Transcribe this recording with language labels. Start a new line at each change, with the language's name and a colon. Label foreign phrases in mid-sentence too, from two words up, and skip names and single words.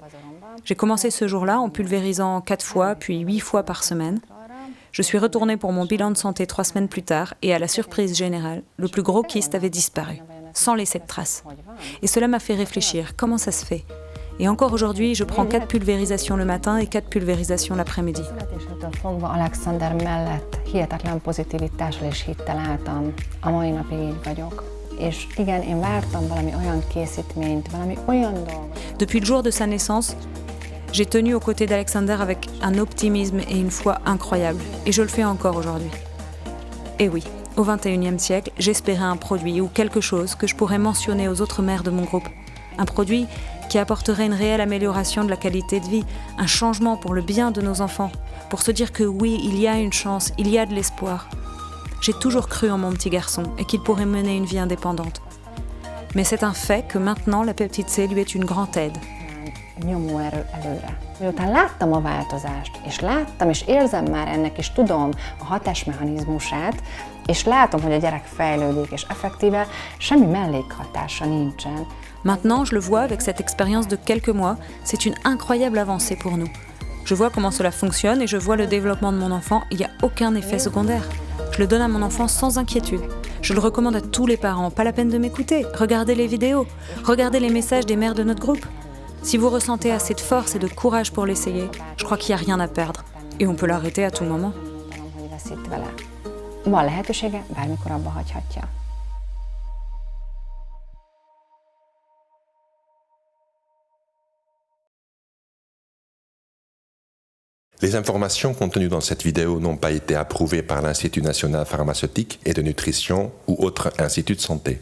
French: J'ai commencé ce jour-là en pulvérisant 4 fois, puis 8 fois par semaine. Je suis retournée pour mon bilan de santé 3 semaines plus tard et à la surprise générale, le plus gros kyste avait disparu, sans laisser de traces. Et cela m'a fait réfléchir, comment ça se fait ? Et encore aujourd'hui, je prends 4 pulvérisations le matin et 4 pulvérisations l'après-midi.
Hungarian: Születésétől fogva Alexander mellett hihetetlen pozitivitással és hittel álltam. A mai napig így vagyok. És igen, én vártam valami olyan készítményt, valami olyan dolgot.
French: Depuis le jour de sa naissance, j'ai tenu aux côtés d'Alexander avec un optimisme et une foi incroyables. Et je le fais encore aujourd'hui. Et oui, au XXIe siècle, j'espérais un produit ou quelque chose que je pourrais mentionner aux autres mères de mon groupe. Un produit qui apporterait une réelle amélioration de la qualité de vie, un changement pour le bien de nos enfants, pour se dire que oui, il y a une chance, il y a de l'espoir. J'ai toujours cru en mon petit garçon et qu'il pourrait mener une vie indépendante. Mais c'est un fait que maintenant la peptide C lui est une grande aide.
Hungarian: Nyomóerő előre. Miután láttam a változást, és láttam, és érzem már ennek, és tudom a hatásmechanizmusát, és látom, hogy a gyerek fejlődik, és effektíve semmi mellékhatása nincsen.
French: Maintenant, je le vois avec cette expérience de quelques mois, c'est une incroyable avancée pour nous. Je vois comment cela fonctionne et je vois le développement de mon enfant, il n'y a aucun effet secondaire. Je le donne à mon enfant sans inquiétude. Je le recommande à tous les parents, pas la peine de m'écouter. Regardez les vidéos, regardez les messages des mères de notre groupe. Si vous ressentez assez de force et de courage pour l'essayer, je crois qu'il n'y a rien à perdre. Et on peut l'arrêter à tout moment.
Hungarian: Van lehetősége, bármikor abba hagyhatja.
French: Les informations contenues dans cette vidéo n'ont pas été approuvées par l'Institut national pharmaceutique et de nutrition ou autre institut de santé.